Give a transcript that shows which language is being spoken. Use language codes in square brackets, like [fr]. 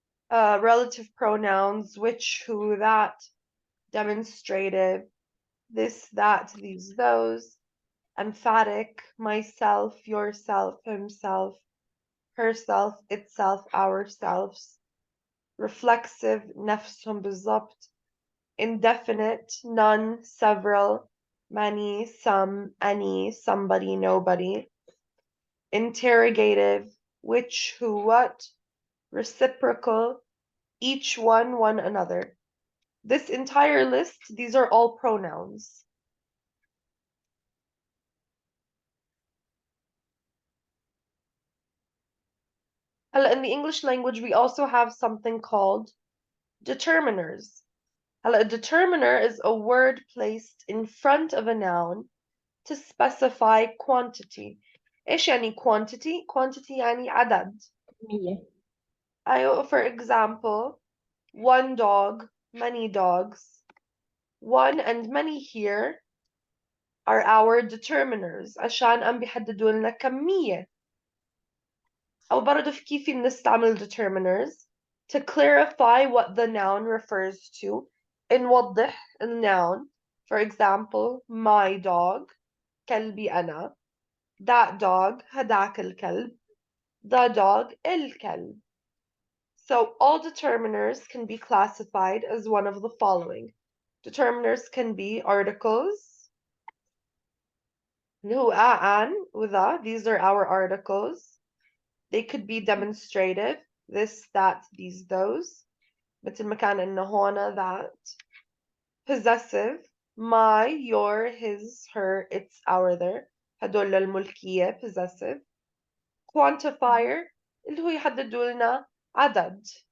[en] Relative pronouns, which, who, that. Demonstrative, this, that, these, those. Emphatic, myself, yourself, himself, herself, itself, ourselves. [ar] Reflexive, نفسهم بالضبط. [en] Indefinite, none, several, many, some, any, somebody, nobody. Interrogative, which, who, what. Reciprocal, each one, one another. This entire list, these are all pronouns. In the English language, we also have something called determiners. A determiner is a word placed in front of a noun to specify quantity. [ar] إيش يعني quantity؟ Quantity يعني عدد. كمية. [en] For example, one dog, many dogs. One and many here are our determiners [ar] عشان عم بيحددوا لنا كمية. أو برضه في كيف بنستعمل [en] determiners to clarify what the noun refers to. [ar] نوضح الnoun. [en] For example, my dog, [ar] كلبي أنا. [en] That dog, [ar] هداك الكلب. [en] The dog, [ar] الكلب. [en] So all determiners can be classified as one of the following. Determiners can be articles. who, an, وذا. These are our articles. They could be demonstrative. This, that, these, those. [ar] مثل ما كان إنه هون that. [en] Possessive. My, your, his, her, its, our, their. [ar] هدول للملكية possessive. Quantifier اللي هو يحددوا لنا عدد.